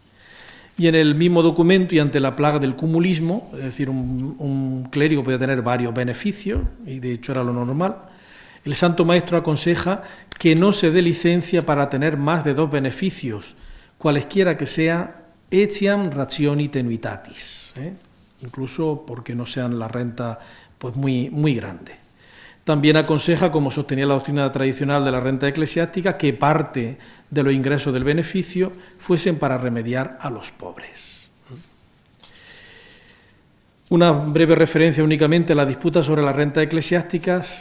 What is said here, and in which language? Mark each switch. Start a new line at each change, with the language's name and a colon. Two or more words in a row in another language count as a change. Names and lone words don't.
Spanish: Y en el mismo documento y ante la plaga del cumulismo, es decir, un clérigo puede tener varios beneficios, y de hecho era lo normal, el Santo Maestro aconseja que no se dé licencia para tener más de 2 beneficios, cualesquiera que sea,
Latin: etiam rationi tenuitatis,
Spanish: incluso porque no sean la renta pues muy, muy grande. También aconseja, como sostenía la doctrina tradicional de la renta eclesiástica, que parte de los ingresos del beneficio fuesen para remediar a los pobres. Una breve referencia únicamente a la disputa sobre las rentas eclesiásticas.